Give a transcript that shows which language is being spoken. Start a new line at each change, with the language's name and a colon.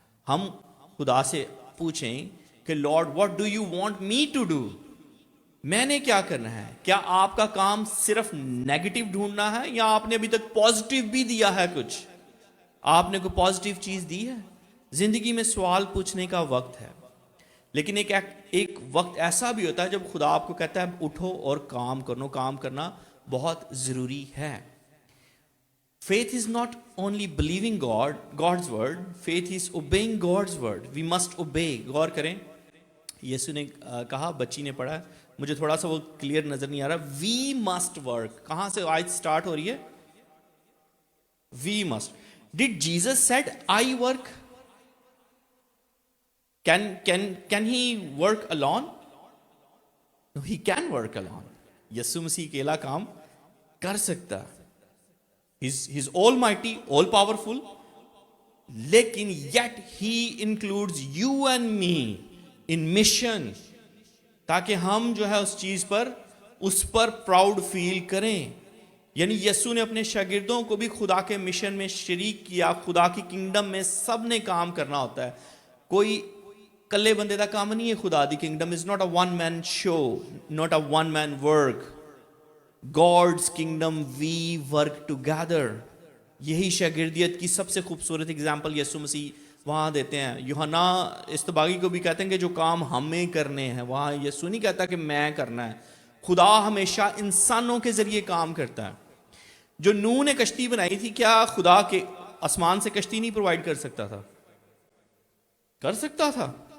Urdu: ہم خدا سے پوچھیں کہ
English: lord what do you want me to do,
Urdu: میں نے کیا کرنا ہے؟ کیا آپ کا کام صرف نیگیٹو ڈھونڈنا ہے، یا آپ نے ابھی تک پازیٹیو بھی دیا ہے؟ کچھ آپ نے کوئی پازیٹیو چیز دی ہے؟ زندگی میں سوال پوچھنے کا وقت ہے، لیکن ایک وقت ایسا بھی ہوتا ہے جب خدا آپ کو کہتا ہے اٹھو اور کام کرو. کام کرنا بہت ضروری ہے.
English: Faith is not only believing God's word, faith is obeying God's word. We must obey.
Urdu: غور کریں، یسوع نے کہا، بچی نے پڑھا، مجھے تھوڑا سا وہ کلیئر نظر نہیں آ رہا.
English: We must work.
Urdu: کہاں سے آیت سٹارٹ ہو رہی ہے؟
English: We must. Did Jesus said I work? Can he work alone? No, he can work alone.
Urdu: یسوع مسیح اکیلا کام کر سکتا.
English: He's almighty, all powerful, لیکن yet he includes you and me in mission،
Urdu: تاکہ ہم جو ہے اس چیز پر، اس پر پراؤڈ فیل کریں. یعنی یسوع نے اپنے شاگردوں کو بھی خدا کے مشن میں شریک کیا. خدا کی کنگڈم میں سب نے کام کرنا ہوتا ہے.
Punjabi: کوئی کلے بندے دا کام نہیں ہے.
English: خدا دی kingdom is not a one man show, not a one man work. God's kingdom we work together.
Urdu: یہی شاگردیت کی سب سے خوبصورت اگزامپل یسوع مسیح وہاں دیتے ہیں. یوحنا استباغی کو بھی کہتے ہیں کہ جو کام ہمیں کرنے ہیں، وہاں یسوع نہیں کہتا کہ میں کرنا ہے. خدا ہمیشہ انسانوں کے ذریعے کام کرتا ہے. جو نوح نے کشتی بنائی تھی، کیا خدا کے آسمان سے کشتی نہیں پرووائڈ کر سکتا تھا؟ کر سکتا تھا.